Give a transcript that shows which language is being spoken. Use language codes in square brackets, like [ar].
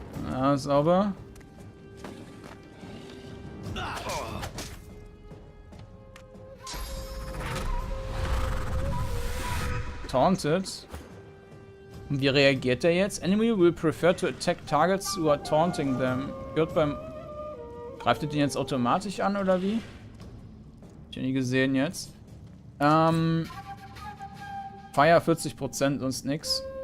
[de] Ja, sauber. Taunted. Und wie reagiert er jetzt? [en] Enemy will prefer to attack targets who are taunting them. [de] Greift er den jetzt automatisch an oder wie? Ich habe nie gesehen jetzt. Fire 40%, sonst nix.